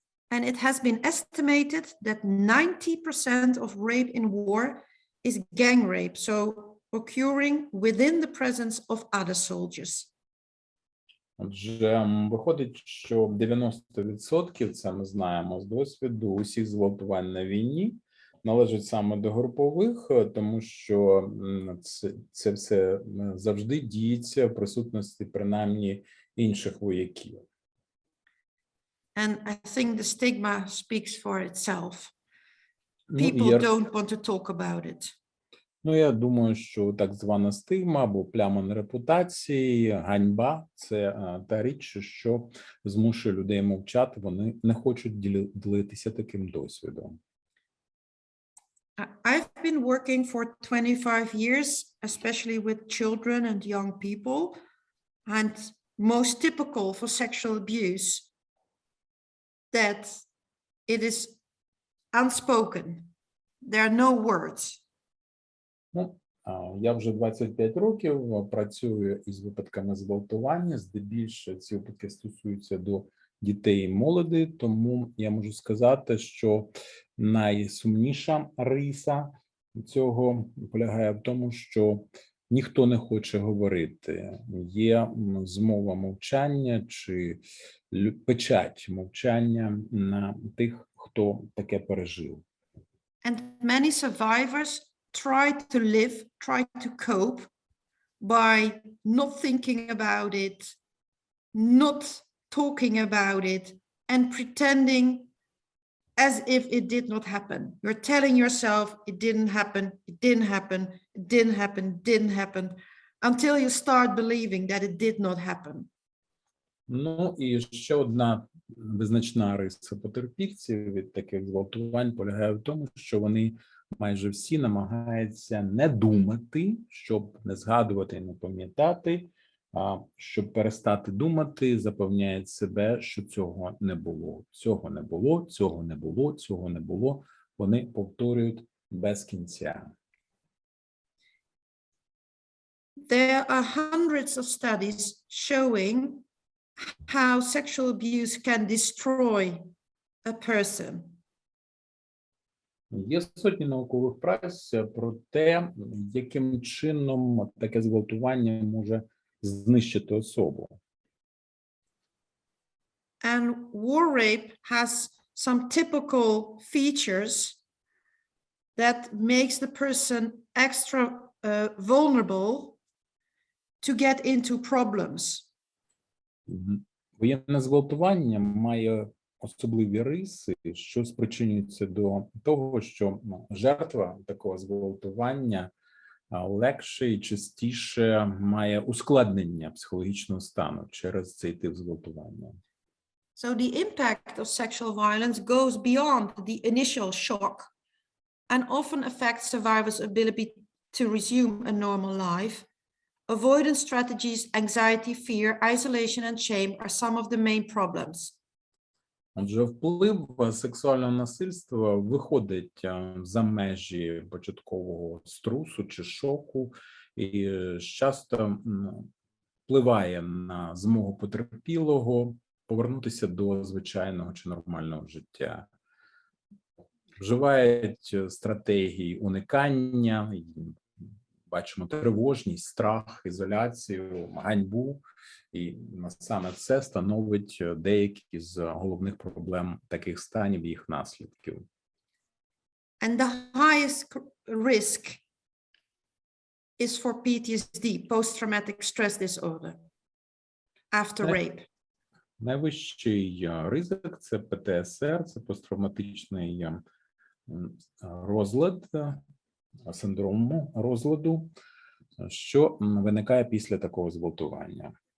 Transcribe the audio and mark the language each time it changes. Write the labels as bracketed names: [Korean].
[English] And it has been estimated that 90% of rape in war is gang rape, so occurring within the presence of other soldiers. [Ukrainian] Отже, виходить, що 90%, це ми знаємо з досвіду, усіх зґвалтувань на війні належать саме до групових, тому що це все завжди діється в присутності принаймні інших вояків. [English] And I think the stigma speaks for itself. People don't want to talk about it. [Ukrainian] Ну, я думаю, що так звана стигма або пляма на репутації, ганьба – це та річ, що змушує людей мовчати, вони не хочуть ділитися таким досвідом. [English] I've been working for 25 years, especially with children and young people, and most typical for sexual abuse that it is unspoken. There are no words. [Ukrainian] Ну, я вже 25 років працюю із випадками зґвалтування, здебільшого ці випадки стосуються до дітей і молоді, тому я можу сказати, що найсумніша риса цього полягає в тому, що ніхто не хоче говорити. Є змова мовчання чи печать мовчання на тих, хто таке пережив. [English] And many survivors try to live, try to cope by not thinking about it, not talking about it, and pretending as if it did not happen. You're telling yourself it didn't happen, it didn't happen, it didn't happen, it didn't happen, until you start believing that it did not happen. [Ukrainian] Ну і ще одна визначна риса потерпільців від таких зґвалтувань полягає в тому, що вони майже всі намагаються не думати, щоб не згадувати і не пам'ятати, а щоб перестати думати, запевняють себе, що цього не було, цього не було, цього не було, цього не було. Вони повторюють без кінця. [English] There are hundreds of studies showing how sexual abuse can destroy a person. [Ukrainian] Є сотні наукових праць про те, яким чином таке зґвалтування може знищити особу. [English] And war rape has some typical features that makes the person extra vulnerable to get into problems. [Ukrainian] Воєнне зґвалтування має особливі риси, що спричинюється до того, що жертва такого зґвалтування легше і частіше має ускладнення психологічного стану через цей тип зґвалтування. [English] So the impact of sexual violence goes beyond the initial shock and often affects survivors' ability to resume a normal life. Avoidance strategies, anxiety, fear, isolation, and shame are some of the main problems. [Ukrainian] Отже, вплив сексуального насильства виходить за межі початкового струсу чи шоку і часто впливає на змогу потерпілого повернутися до звичайного чи нормального життя. Вживають стратегії уникання, бачимо тривожність, страх, ізоляцію, ганьбу, і саме це становить деякі з головних проблем таких станів і їх наслідків. [English] And the highest risk is for PTSD, post-traumatic stress disorder, after rape. [Ukrainian] Найвищий ризик – це ПТСР, це посттравматичний розлад, синдром розладу, що виникає після такого зґвалтування.